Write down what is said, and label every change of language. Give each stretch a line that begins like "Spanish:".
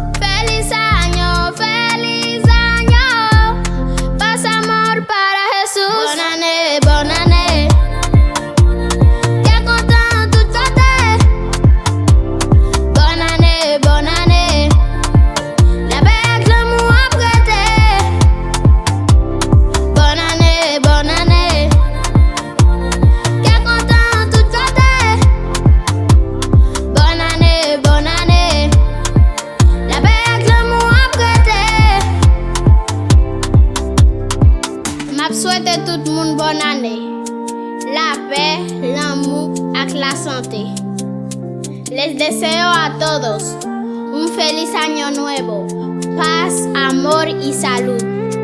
Spanish: Feliz año, paz, amor para Jesús.
French: Bonne année, bonne année. Quel content tout côté. Bonne année, bonne année. La paix avec l'amour à prêter. Bonne année, bonne année. Quel content tout côté. Bonne année, bonne année. La paix avec l'amour à prêter. M'a souhaité tout le monde bonne année. La paix, l'amour et la santé.
Spanish: Les deseo a todos un feliz año nuevo, paz, amor y salud.